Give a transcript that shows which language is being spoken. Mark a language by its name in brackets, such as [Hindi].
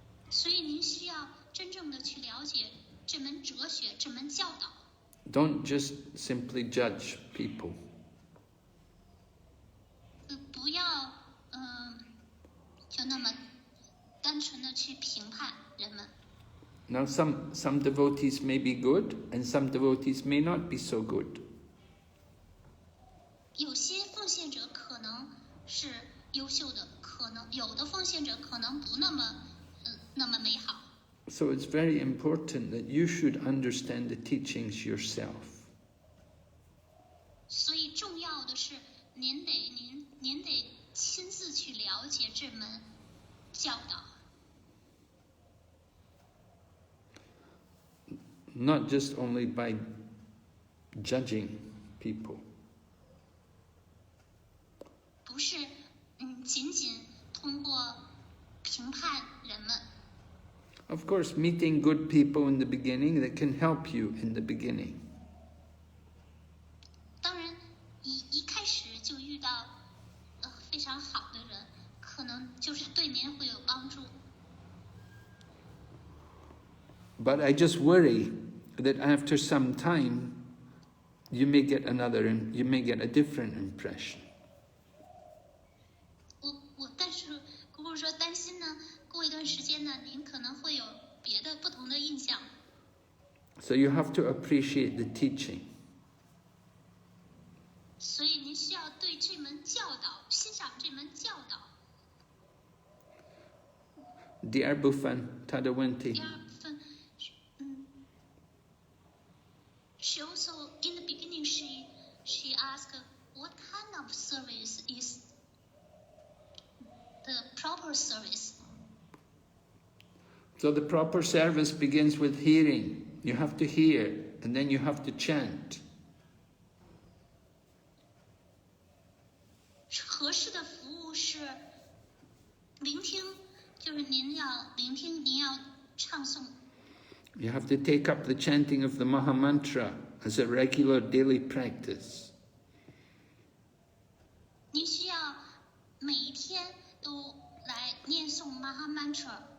[Chinese] 所以您需要真正的去了解这门哲学，这门教导。 [English] Don't just simply judge people. [Chinese] 不要就那么单纯的去评判人们。 [English] Now some devotees may be good and some devotees may not be so good. [Chinese] 有些奉献者可能是优秀的，可能有的奉献者可能不那么美好。 [English] So it's very important that you should understand the teachings yourself. [Chinese] 所以重要的是，您得亲自去了解这门教导。 [English] Not just only by judging people. [Chinese] 不是仅仅通过评判人们。 [English] Of course, meeting good people in the beginning, that can help you in the beginning. [Chinese] 当然，一开始就遇到非常好的人，可能就是对您会有帮助。 [English] But I just worry that after some time, you may get a different impression. [Chinese] 但是姑姑说担心呢，过一段时间呢，您可能会有别的不同的印象。 [English] So you have to appreciate the teaching. [Chinese] 所以您需要对这门教导欣赏这门教导。 [English] Dear Bufan Tadawenti. [Chinese] 第二部分， [English] she also in the beginning she asked what kind of service is the proper service. So the proper service begins with hearing. You have to hear, and then you have to chant. [Chinese] 合适的服务是聆听，就是您要聆听，您要唱诵。 [English] You have to take up the chanting of the Maha Mantra as a regular daily practice. [Chinese] 您需要每一天都来念诵 Maha Mantra。